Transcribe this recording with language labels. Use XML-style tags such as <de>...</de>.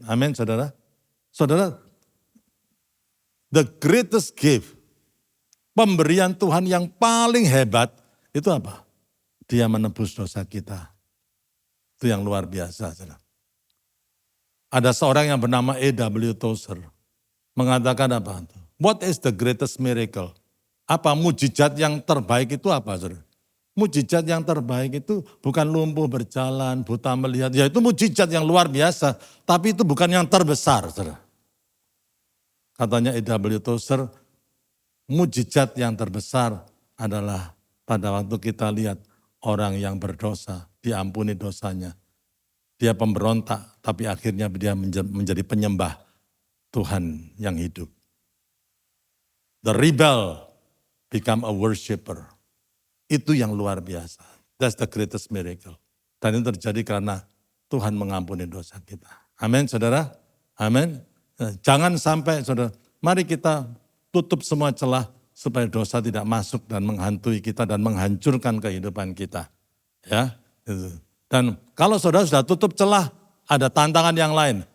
<id>Amin, saudara. Saudara,</id> <en>the greatest gift,</en> <id>pemberian Tuhan yang paling hebat, itu apa? Dia menebus dosa kita. Itu yang luar biasa, saudara. Ada seorang yang bernama A.W. Tozer, mengatakan apa?</id> <en>What is the greatest miracle?</en> <id>Apa mujizat yang terbaik itu apa, saudara? Mujizat yang terbaik itu bukan lumpuh berjalan, buta melihat. Ya itu mujizat yang luar biasa, tapi itu bukan yang terbesar, saudara. Katanya A.W. Tozer, mujizat yang terbesar adalah pada waktu kita lihat orang yang berdosa, diampuni dosanya. Dia pemberontak, tapi akhirnya dia menjadi penyembah Tuhan yang hidup.</id> <en>The rebel become a worshipper.</en> <id>Itu yang luar biasa.</id> <en>That's the greatest miracle.</en> <id>Dan itu terjadi karena Tuhan mengampuni dosa kita. Amin, saudara. Amin. Jangan sampai, saudara, mari kita tutup semua celah supaya dosa tidak masuk dan menghantui kita dan menghancurkan kehidupan kita. Ya. Dan kalau saudara sudah tutup celah, ada tantangan yang lain.</id>